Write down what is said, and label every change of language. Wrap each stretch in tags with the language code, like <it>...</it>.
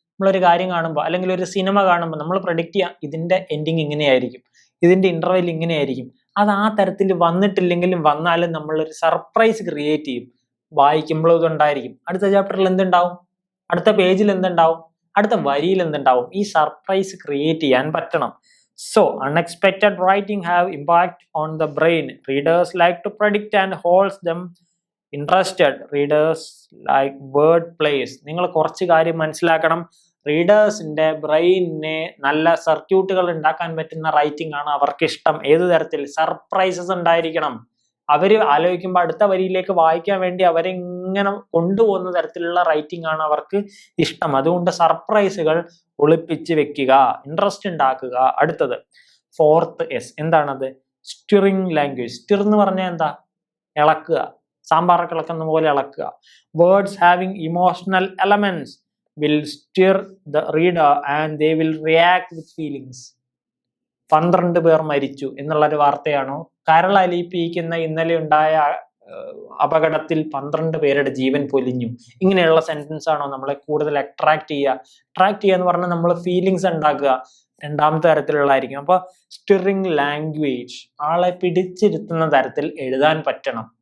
<ml>നമ്മളൊരു കാര്യം കാണുമ്പോൾ അല്ലെങ്കിൽ ഒരു സിനിമ കാണുമ്പോൾ നമ്മൾ പ്രഡിക്റ്റ് ചെയ്യാം ഇതിന്റെ എൻഡിങ് ഇങ്ങനെയായിരിക്കും, ഇതിന്റെ ഇന്റർവെൽ ഇങ്ങനെയായിരിക്കും. അത് ആ തരത്തിൽ വന്നിട്ടില്ലെങ്കിലും വന്നാലും നമ്മളൊരു സർപ്രൈസ് ക്രിയേറ്റ് ചെയ്യും. വായിക്കുമ്പോഴും ഇതുണ്ടായിരിക്കും. അടുത്ത ചാപ്റ്ററിൽ എന്തുണ്ടാവും, അടുത്ത പേജിൽ എന്തുണ്ടാവും, അടുത്ത വരിയിൽ എന്തുണ്ടാവും. ഈ സർപ്രൈസ് ക്രിയേറ്റ് ചെയ്യാൻ പറ്റണം.</ml> <en>So, unexpected writing have impact on the brain. Readers like to predict and holds them interested. Readers like word plays.</en> <ml>നിങ്ങൾ കുറച്ച് കാര്യം മനസ്സിലാക്കണം. റീഡേഴ്സിന്റെ ബ്രെയിനിനെ നല്ല സർക്യൂട്ടുകൾ ഉണ്ടാക്കാൻ പറ്റുന്ന റൈറ്റിംഗ് ആണ് അവർക്ക് ഇഷ്ടം. ഏത് തരത്തിൽ? സർപ്രൈസസ് ഉണ്ടായിരിക്കണം. അവര് ആലോചിക്കുമ്പോൾ അടുത്ത വരിയിലേക്ക് വായിക്കാൻ വേണ്ടി അവരെ ഇങ്ങനെ കൊണ്ടുപോകുന്ന തരത്തിലുള്ള റൈറ്റിംഗ് ആണ് അവർക്ക് ഇഷ്ടം. അതുകൊണ്ട് സർപ്രൈസുകൾ ഒളിപ്പിച്ച് വെക്കുക, ഇൻട്രസ്റ്റ് ഉണ്ടാക്കുക. അടുത്തത് 4th S എന്താണത്? Stirring language. സ്റ്റിർ എന്ന് പറഞ്ഞാൽ എന്താ? ഇളക്കുക, സാമ്പാറൊക്കെ ഇളക്കുന്ന പോലെ ഇളക്കുക.</ml> <en>Words having emotional elements will stir the reader and they will react with feelings.</en> <ml>12 പേർ മരിച്ചു എന്നുള്ളൊരു വാർത്തയാണോ? കരളലിയിപ്പിക്കുന്ന ഇന്നലെ ഉണ്ടായ അപകടത്തിൽ 12 പേരുടെ ജീവൻ പൊലിഞ്ഞു, ഇങ്ങനെയുള്ള സെന്റൻസ് ആണോ നമ്മളെ കൂടുതൽ അട്രാക്ട് ചെയ്യുക എന്ന് പറഞ്ഞാൽ നമ്മൾ ഫീലിങ്സ് ഉണ്ടാക്കുക. രണ്ടാമത്തെ തരത്തിലുള്ളതായിരിക്കും. അപ്പൊ സ്റ്റിറിങ് ലാംഗ്വേജ്, ആളെ പിടിച്ചിരുത്തുന്ന തരത്തിൽ എഴുതാൻ പറ്റണം.</ml>